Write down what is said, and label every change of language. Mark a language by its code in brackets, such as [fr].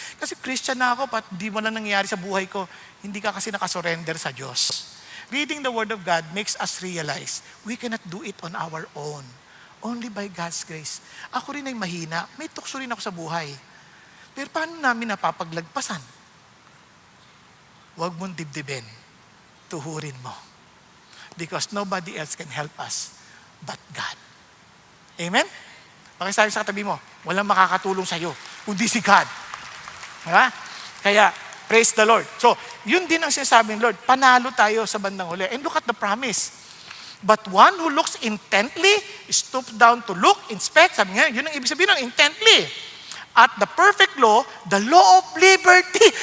[tl] Kasi Christian na ako, pat di mo na nangyayari sa buhay ko. Hindi ka kasi nakasurrender sa Diyos. [en] Reading the Word of God makes us realize we cannot do it on our own. Only by God's grace. [tl] Ako rin ay mahina. May tukso rin ako sa buhay. Pero paano namin napapaglagpasan? Huwag mong dibdibin. Tuhurin mo. [en] Because nobody else can help us but God. Amen? [tl] Pakisabi sa katabi mo, walang makakatulong sa'yo, kundi si God. Diba? [en] Kaya, praise the Lord. [tl] So, yun din ang sinasabi ng Lord, panalo tayo sa bandang huli. [en] And look at the promise. But one who looks intently, stoops down to look, inspect, [tl] sabi nga, yun ang ibig sabihin ng intently. [en] At the perfect law, the law of liberty.